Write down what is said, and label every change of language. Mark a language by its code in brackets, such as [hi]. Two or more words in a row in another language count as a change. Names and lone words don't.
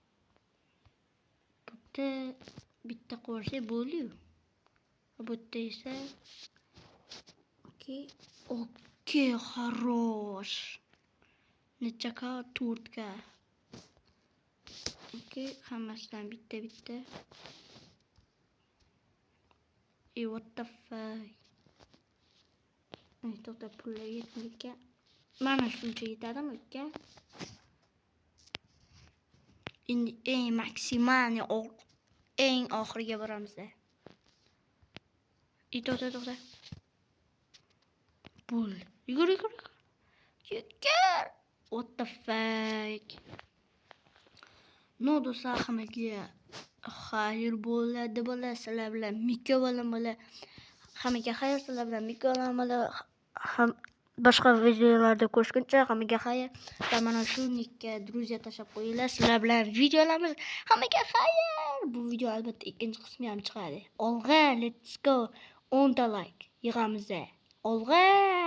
[uz] Bitta qo'rsa bo'ldi-yu. Bu esa okey, хорош. Necha 4 ga. Okey, hammasidan bitta. [en] What the fuck? [uz] To'xta, pullar yetmaydi. Mana shuncha yetadimi uka? Endi eng maksimal, eng oxiriga boramiz. To'xta. Pul. Yugur. [en] What the fuck? [uz] No do'stlar, hammaga xayr bo'ladi. Sizlar bilan Miko bo'la. Hammaga xayr, sizlar bilan Miko bo'la. Boshqa videolarda ko'rishguncha hammaga xayr. Va mana shu nickga друзья tashab qo'yinglar. Sizlar bilan videolarimiz. Hammaga xayr. Bu video albatta ikkinchi qismi ham chiqadi. Olg'a, [en] let's go. [uz] 10 ta like yig'amiz. Olg'a.